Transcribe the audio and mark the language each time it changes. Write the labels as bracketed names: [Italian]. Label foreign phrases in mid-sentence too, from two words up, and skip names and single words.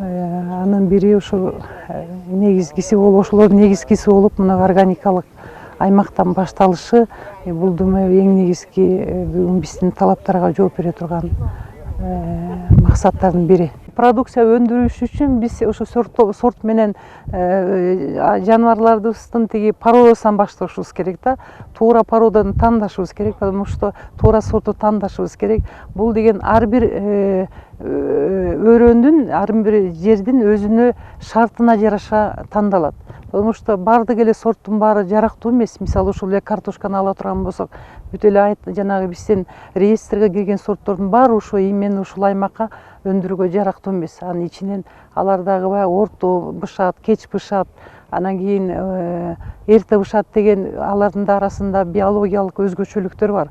[Kyrgyz] Анын бири ошо негизгиси болуп, ошолордун негизгиси болуп, мына органикалык аймактан башталышы бул думаю эң негизги бүгүн биздин талаптарга жооп бере турган максаттардын бири. Продукция өндүрүш үчүн биз ошо сорт менен жаныбарларыбыздын тиги породасынан башташыбыз керек да. Туура породаны тандашыбыз керек, [Russian] потому что [Kyrgyz] туура сорту тандашыбыз керек. Бул деген ар бир өрөөндүн, ар бир жердин өзүнө шартына жараша тандалат. [Russian] Потому что [Kyrgyz] бардык эле сорттун баары жарактуу эмес. Мисалы ушул эле картошканы ала турган болсок, бүт эле жанагы биздин реестрге кирген сорттордун баары ушул именно ушул аймакка өндүрүүгө жарактуу эмес. Анын ичинен алар дагы баягы орто бышат, кеч бышат, анан кийин эрте бышат деген алардын да арасында биологиялык өзгөчөлүктөр бар.